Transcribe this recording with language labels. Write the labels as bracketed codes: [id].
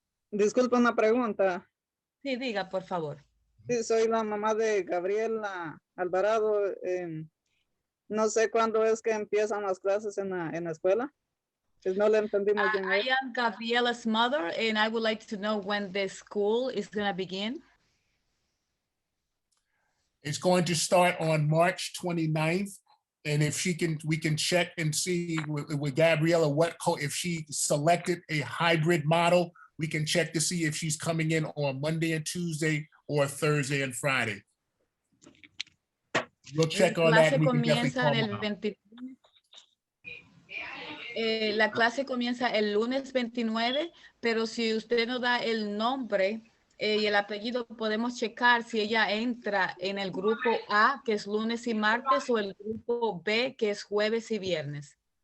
[es] Disculpa una pregunta. Sí, diga, por favor. Sí, soy la mamá de Gabriela Alvarado. No sé cuándo es que empiezan las clases en la escuela. Pues no le entendimos bien. [en] I am Gabriela's mother, and I would like to know when the school is going to begin. It's going to start on March 29th. And if she can, we can check and see with Gabriela if she selected a hybrid model, we can check to see if she's coming in on Monday and Tuesday or Thursday and Friday. We'll check on that. We can definitely call them out. [es] La clase comienza el lunes 29, pero si usted nos da el nombre y el apellido, podemos checar si ella entra en el grupo A, que es lunes y martes, o el grupo B, que es jueves y viernes.